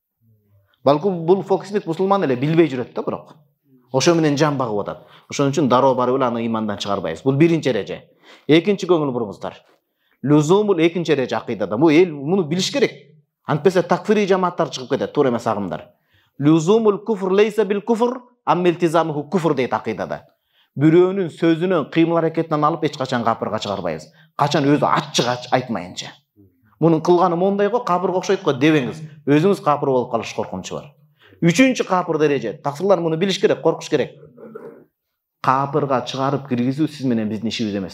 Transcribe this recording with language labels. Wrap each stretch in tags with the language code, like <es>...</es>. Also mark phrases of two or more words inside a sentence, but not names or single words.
<ky>Балким бул фокусник мусулман эле билбей жүрөт да, бирок ошо менен жан багып атат. Ошон үчүн дароо барып эле аны ыймандан чыгарбайбыз. Бул биринчи эреже. Экинчи көңүл буруңуздар. Лузумул экинчи эреже акыйдада. Бул эл муну билиш керек. Антпесе такфири жамааттар чыгып кетет, туура эмес агымдар.</ky> <ar>لزوم الكفر ليس بكفر أم التزامه كفر</ar> <ky>дейт акыйдада. Бирөөнүн сөзүнөн, кыймыл аракетинен алып эч качан капырга чыгарбайбыз. Качан өзү ачык айтмайынча. Мунун кылганы мондай го, капырга окшойт го дебеңиз. Өзүңүз капыр болуп калыш коркунучу бар. Үчүнчү капыр дереже. Таксырлар муну билиш керек, коркуш керек. Капырга чыгарып киргизүү сиз менен биздин ишибиз эмес.</ky>